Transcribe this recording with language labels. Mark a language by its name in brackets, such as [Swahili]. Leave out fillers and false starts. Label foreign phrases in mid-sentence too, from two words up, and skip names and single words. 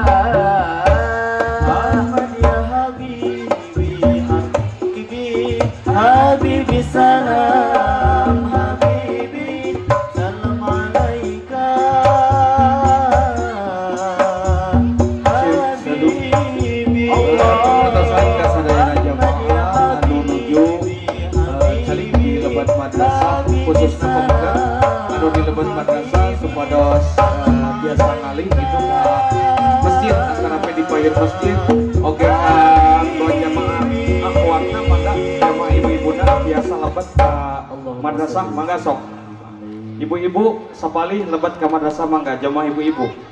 [Arabic] أحمد يا حبيبي، حبيبي، حبيبي سلام، حبيبي سلام عليك، حبيبي. [Sundanese] Atasan kasadayana jamaah anu nuju calik di lebat madrasah khususna pemuda anu di lebat madrasah supados biasa ngalih gitu ka masjid antara di payun masjid oke dua jamaah akhwatna mangga jamaah ibu-ibuna biasa lebat ka madrasah mangga sok ibu-ibu sapalih lebat ka madrasah mangga jamaah ibu-ibu